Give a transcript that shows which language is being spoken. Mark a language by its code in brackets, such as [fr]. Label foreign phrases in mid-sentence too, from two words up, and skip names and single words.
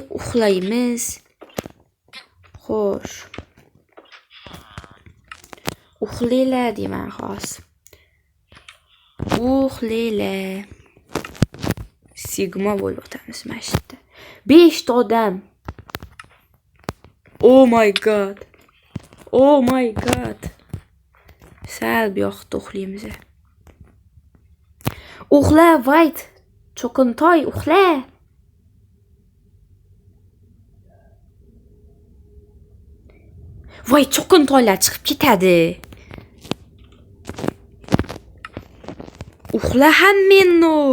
[uz] Uxlaymiz. Xo'sh. Uxlaylar deyman hozir. Uxlaylar. Sigma bo'lib o'tamiz mana shu yerda. 5 ta odam. [en] Oh my god. Oh my god. [uz] Sal bu yoqda uxlaymiz. Uxla White. Cho'qintoy uxla. Voy cho'qintoylar chiqib ketadi. Uxla hammeni.